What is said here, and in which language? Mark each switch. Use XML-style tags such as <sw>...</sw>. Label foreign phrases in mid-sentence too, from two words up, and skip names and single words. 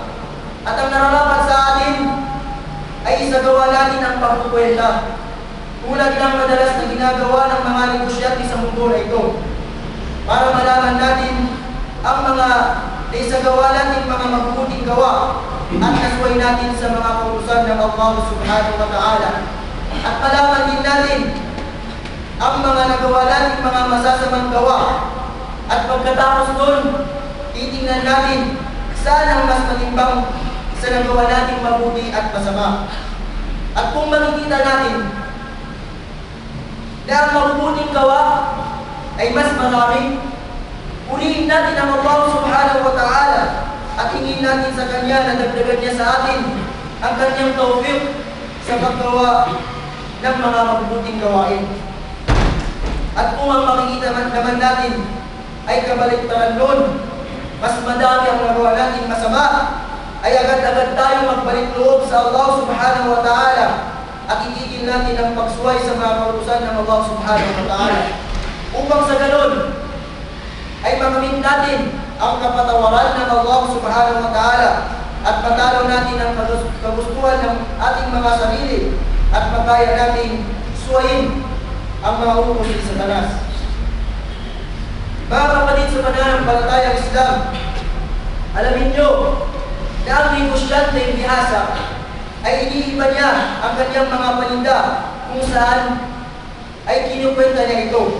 <tl>At ang nararapat sa atin ay isagawa natin ang pagkukwenta, tulad ng madalas na ginagawa ng mga negosyante sa mundo na ito, para malaman natin ang mga naisagawa natin mga mabubuting gawa at nasway natin sa mga kautusan ng Allah</tl> <ar>سبحانه وتعالى.</ar> <tl>At malaman din natin ang mga nagawa natin mga masasamang gawa, at pagkatapos doon, titingnan natin saan ang mas matimbang sa nagawa natin mabuti at masama. At kung makikita natin na ang mabubuting gawa ay mas marami, purihin natin ang Allah</tl> <ar>سبحانه وتعالى</ar> <tl>at hingin natin sa Kanya na dagdagan niya sa atin ang Kanyang tawfiq sa paggawa ng mga mabubuting gawain. At kung ang makikita naman natin ay kabaliktaran nun, mas madami ang nagawa natin masama, ay agad-agad tayo magbalik loob sa Allah</tl> <ar>سبحانه وتعالى</ar> <tl>at itigil natin ang pagsuway sa mga kautusan ng Allah</tl> <ar>سبحانه وتعالى,</ar> <tl>upang sa ganun ay makamit natin ang kapatawaran ng Allah</tl> <ar>سبحانه وتعالى</ar> <tl>at matalo natin ang kagustuhan ng ating mga sarili at makaya natin suwayin ang mga utos ni Satanas. Mga kapatid sa pananampalatayang Islam, alamin nyo na ang negosyante bihasa ay iniiba niya ang kanyang mga paninda kung saan ay kinukwenta niya ito.</tl>